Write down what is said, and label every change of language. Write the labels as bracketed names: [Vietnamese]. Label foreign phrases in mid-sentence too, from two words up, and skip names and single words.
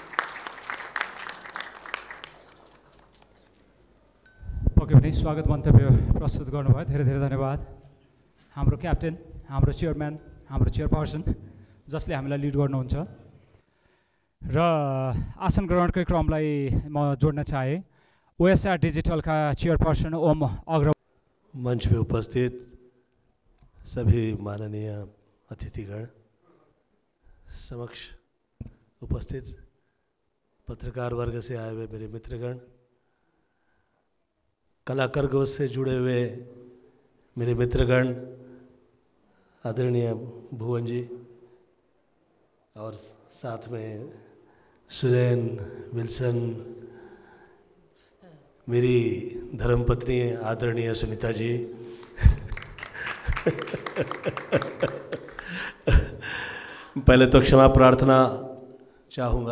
[Nepali] पक्कै पनि स्वागत मन्तव्य प्रस्तुत गर्नुभयो, धेरै धेरै धन्यवाद। हाम्रो क्याप्टेन, हाम्रो चेयरम्यान, हाम्रो चेयरपर्सन जसले हामीलाई लिड गर्नुहुन्छ र आसन ग्रहणकै क्रमलाई म जोड्न चाहेँ। ओएसआर डिजिटलका चेयरपर्सन ओम अग्रवाल, [Hindi] मंच पे उपस्थित सभी माननीय अतिथिगण, समक्ष उपस्थित पत्रकार वर्ग से आए हुए मेरे मित्रगण, कलाकार वर्ग से जुड़े हुए मेरे मित्रगण, आदरणीय भुवन जी और साथ में सुरेन, विल्सन, मेरी धर्मपत्नी आदरणीय सुनीता जी, पहले तो क्षमा प्रार्थना चाहूँगा।